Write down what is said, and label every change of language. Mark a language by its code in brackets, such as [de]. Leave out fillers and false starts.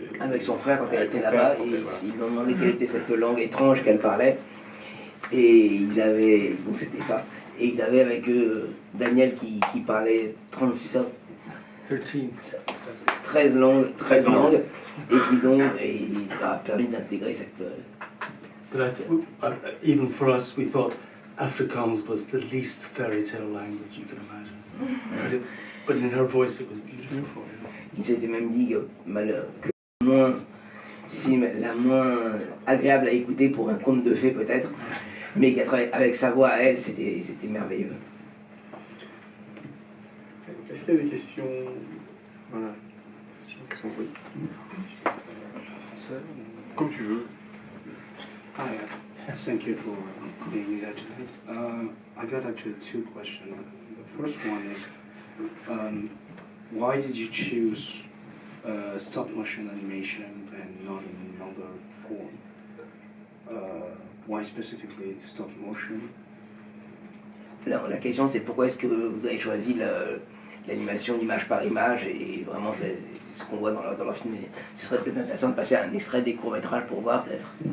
[fr] Avec son frère quand elle était là-bas, et ils lui ont demandé quelle était cette langue étrange qu'elle parlait. Et ils avaient, donc c'était ça. Et ils avaient avec eux Daniel qui parlait 13 langues, et qui donc a permis d'intégrer cette. [en] But even for us, we thought Afrikaans was the least fairy tale language you could imagine. But in her voice, it was beautiful. [fr] Il s'était même dit que la moins agréable à écouter pour un conte de fées peut-être, mais qu'avec sa voix à elle, c'était merveilleux. Est-ce qu'il y a des questions? Voilà. Comme tu veux. [en] Hi, thank you for being here tonight. I got actually two questions. The first one is, why did you choose stop motion animation and not another form? Why specifically stop motion? [fr] Alors, la question c'est pourquoi est-ce que vous avez choisi l'animation d'image par image, et vraiment c'est ce qu'on voit dans leur film. Ce serait peut-être intéressant de passer à un extrait des courts-métrages pour voir peut-être.